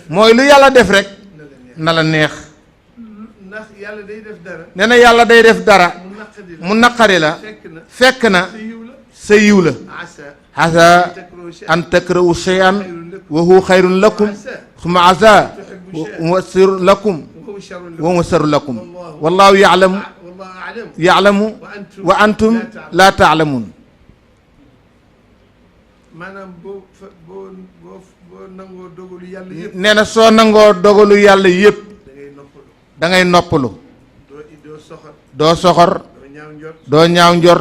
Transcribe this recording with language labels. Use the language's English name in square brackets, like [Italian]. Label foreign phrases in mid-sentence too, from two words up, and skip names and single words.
[Wolof] mooy lu yàlla def rek na la neex na la neex ndax yàlla day def dara nee na yàlla day def dara mu naqadi la mu naqari la fekk na sa yiw la sa yiw la [Arabic] asa عسى أن تكرهوا شيئا وهو خير لكم ثم عسى وشر لكم وهو شر لكم وهو شر لكم والله يعلم والله أعلم يعلم وأنتم لا تعلمون [Wolof] maanaam boo nangoo dogalu yàlla yëpp nee na soo nangoo dogalu yàlla yépp da ngay noppalu da ngay noppalu doo soxor doo soxor doo ñaaw njort doo ñaaw njort